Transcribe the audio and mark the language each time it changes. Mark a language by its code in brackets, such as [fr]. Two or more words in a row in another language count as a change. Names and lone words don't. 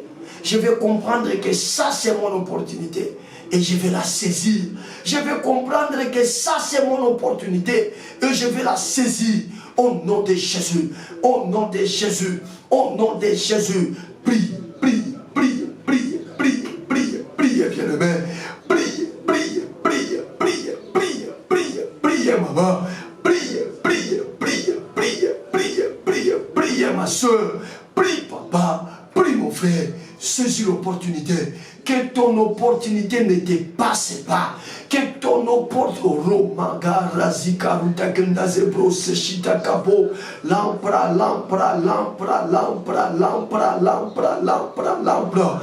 [fr] Je vais comprendre que ça c'est mon opportunité et je vais la saisir. Je vais comprendre que ça c'est mon opportunité et je vais la saisir. Au nom de Jésus, au nom de Jésus, au nom de Jésus. Prie, prie, prie, prie, prie, prie, prie, bien-aimé. Prie, prie, prie, prie, prie, prie, prie, maman. Prie, prie, prie, prie, prie, prie, prie, ma soeur. Prie, papa. Prie, mon frère. Saisis l'opportunité. Que ton opportunité ne te passe pas. Que ton opportunité. Lampra, lampra, lampra, lampra, lampra, lampra, lampra, lampra.